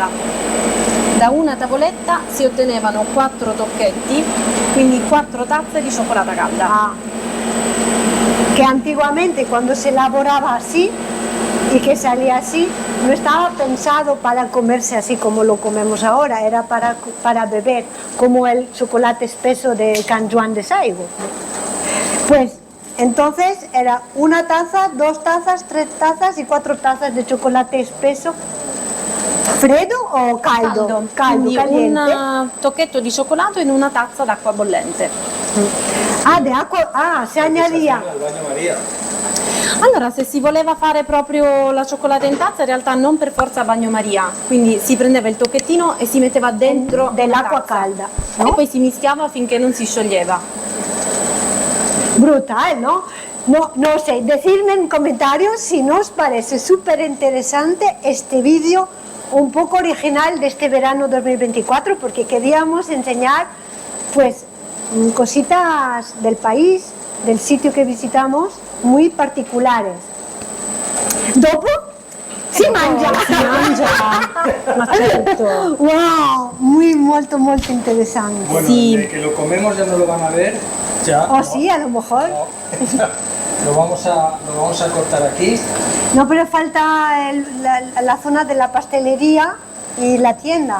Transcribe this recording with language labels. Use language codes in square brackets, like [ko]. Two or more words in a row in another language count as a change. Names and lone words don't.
[it] Da una tavoletta si ottenevano 4 tocchetti, quindi 4 tazze di cioccolata calda. Ah. [es] Que antiguamente cuando se elaboraba así y que salía así, no estaba pensado para comerse así como lo comemos ahora, era para beber, como el chocolate espeso de Can Juan de Saigo. Pues entonces era una taza, 2 tazas, 3 tazas y 4 tazas de chocolate espeso. [it] ¿Freddo o caldo? Caldo, Quindi [es] caliente. [it] un tocchetto di cioccolato in una tazza d'acqua bollente. [es] Ah, de agua, se añadía. Al baño María. [it] Allora, se si voleva fare proprio la cioccolata in tazza, in realtà non per forza bagnomaria, quindi si prendeva il tocchettino e si metteva dentro Dell'acqua la tazza. calda, E no? poi si mischiava finché non si scioglieva. [es] Brutal, ¿no? No sé, decidme en comentarios si nos parece súper interesante este vídeo un poco original de este verano 2024, porque queríamos enseñar pues cositas del país, del sitio que visitamos, muy particulares. [it] Dopo si mangia! Ma certo. [es] Wow, muy, molto interesante. Bueno, Sí. de que lo comemos ya no lo van a ver. Ya. O sí, a lo mejor. Lo vamos a cortar aquí. No, pero falta la zona de la pastelería y la tienda.